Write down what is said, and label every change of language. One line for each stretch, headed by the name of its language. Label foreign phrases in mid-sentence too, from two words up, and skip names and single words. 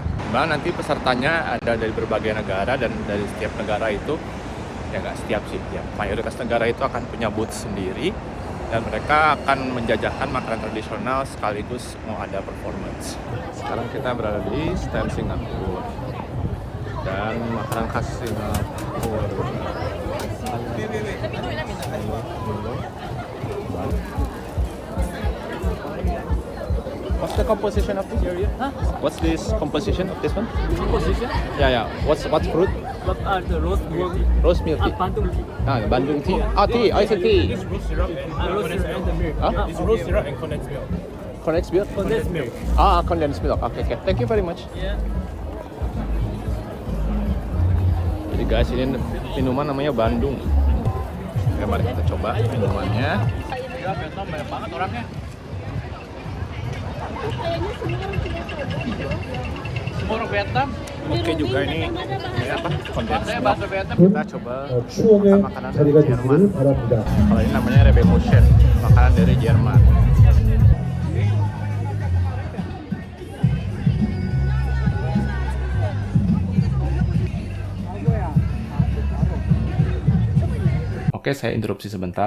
Indonesian: Dimana nanti pesertanya ada dari berbagai negara, dan dari setiap negara itu, ya nggak setiap sih, ya mayoritas negara itu akan punya booth sendiri. Dan mereka akan menjajakan makanan tradisional sekaligus mau ada performance. Sekarang kita berada di stand Singapura. Dan makanan khas Singapura.
English: What's the composition of this area? Huh? What's this composition of this one? Composition? Yeah. What's fruit? What are the rose milk tea? Rose milk tea. Bandung tea. Bandung tea. Tea. I said tea. This rose syrup and Rose condensed and milk. the milk. Huh? This rose syrup and condensed milk. Condensed milk. Condensed milk. Condensed milk. Okay. Thank you very much. Yeah.
Indonesian: Jadi guys, ini minuman namanya Bandung. Oke, mari kita coba minumannya. Ya, Vietnam banyak banget orangnya. Semua orang Vietnam. Oke juga ini apa? Condensed Saya milk. bahasa Vietnam. Kita coba
Korean: 추억의
Indonesian: makanan
Korean: 자리가
Indonesian: dari Jerman.
Korean: 되시길 바랍니다.
Indonesian: Kalau ini namanya Rebekuchen, makanan dari Jerman. Oke, saya interupsi sebentar.